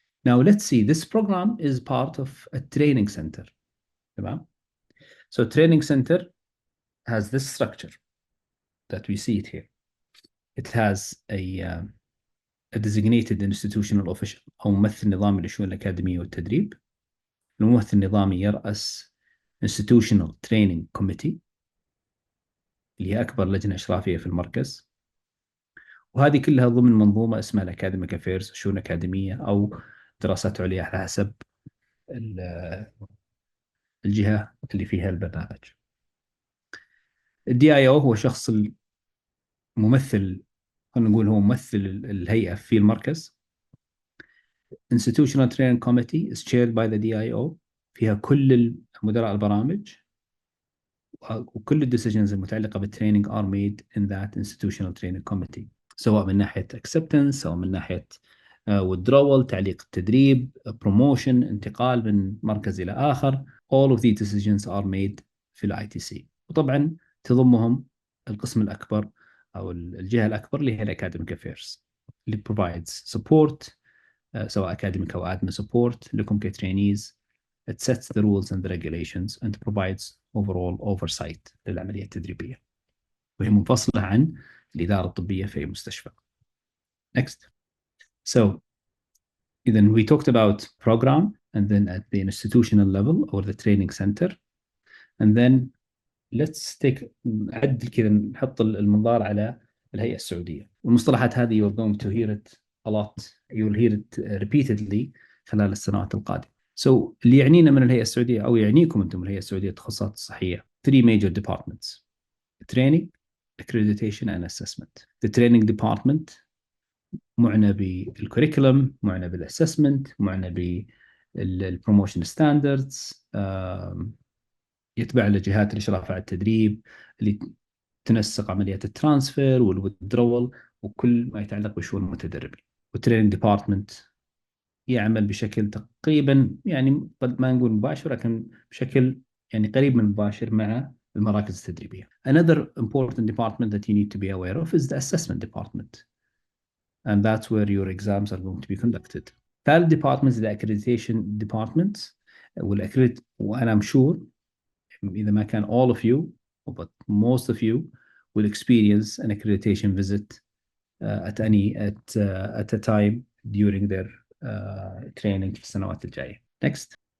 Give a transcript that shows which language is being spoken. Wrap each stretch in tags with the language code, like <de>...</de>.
<en>Now let's see, this program is part of a training center.</en> <ar>تمام.</ar> <en>So training center has this structure that we see it here. It has a designated institutional official</en> <ar>أو ممثل نظامي للشؤون الأكاديمية والتدريب. الممثل النظامي يرأس</ar> <en>institutional training committee</en> <ar>اللي هي أكبر لجنة إشرافية في المركز، وهذه كلها ضمن منظومة اسمها الأكاديميك أفيرز، شؤون أكاديمية أو دراسات عليا على حسب الجهة اللي فيها البرنامج. الDIO هو شخص الممثل، خلينا نقول هو ممثل الهيئة في المركز.</ar> <en>Institutional Training Committee is chaired by the DIO،</en> <ar>فيها كل مدراء البرامج وكل الديسيجنز المتعلقة بالتريننج</ar> <en>are made in that Institutional Training Committee،</en> <ar>سواء من ناحية acceptance، سواء من ناحية withdrawal، تعليق التدريب، promotion، انتقال من مركز إلى آخر.</ar> <en>all of these decisions are made في ITC.</en> <ar>وطبعا تضمهم القسم الأكبر أو الجهة الأكبر اللي هي الأكاديميك أفيرز، اللي</ar> <en>provides support</en> <ar>سواء أكاديميك أو</ar> <en>admin support</en> <ar>لكم كترينيز.</ar> <en>It sets the rules and the regulations and provides overall oversight</en> <ar>للعملية التدريبية، وهي منفصلة عن الإدارة الطبية في مستشفى.</ar> <en>Next. So then we talked about program, and then at the institutional level or the training center, and then let's take</en> <ar>عدل كذا نحط المنظار على الهيئة السعودية. والمصطلحات هذه</ar> <en>you're going to hear it a lot, you'll hear it repeatedly</en> <ar>خلال السنوات القادمة. So اللي يعنينا من الهيئة السعودية أو يعنيكم أنتم الهيئة السعودية التخصصات الصحية</ar> <en>three major departments: training, accreditation and assessment. The training department</en> <ar>معنى بالكوريكولم، معنى بالأسسمنت، معنى بالبروموشن ستاندردز، يتبع لجهات الإشراف على التدريب اللي تنسق عمليات الترانسفير والويدرول وكل ما يتعلق بشؤون المتدربين. والتريننج ديبارتمنت يعمل بشكل تقريبا يعني قد ما نقول مباشر، لكن بشكل يعني قريب من مباشر مع المراكز التدريبية.</ar> <en>Another important department that you need to be aware of is the assessment department, and that's where your exams are going to be conducted. Third department is the accreditation department. and I'm sure</en> <ar>إذا ما كان</ar> <en>all of you but most of you will experience an accreditation visit at a time during their training</en> <ar>في السنوات الجاية.</ar> <en>Next.</en>